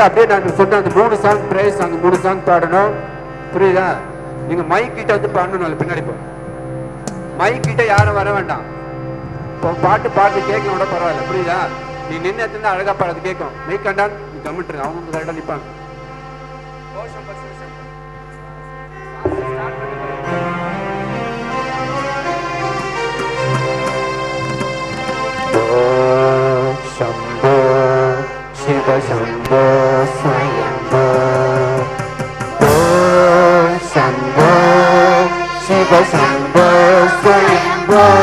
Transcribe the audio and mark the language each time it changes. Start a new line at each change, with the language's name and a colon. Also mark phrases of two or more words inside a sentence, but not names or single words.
Tamil: அப்படியே நான் சொன்ன அந்த 3 சாங் பிரேஸ், அந்த 3 சாங் பாடணும். புரியுதா? நீங்க மைக் கிட்ட வந்து பாடணும். பின்னாடி போ. மைக் கிட்ட யாரும் வர வேண்டாம். பாட்டு கேட்க கூட பரவாயில்ல. புரியுதா? நீ நின்று எடுத்து அழகா பாடுறது கேட்கும். மைக் கண்டா நீ கம்மிட்டு அவங்க கரெக்டா நிப்பாங்க.
Sanskrit: शंभो शिव शंभो स्वयंभो, शंभो शिव शंभो स्वयंभो,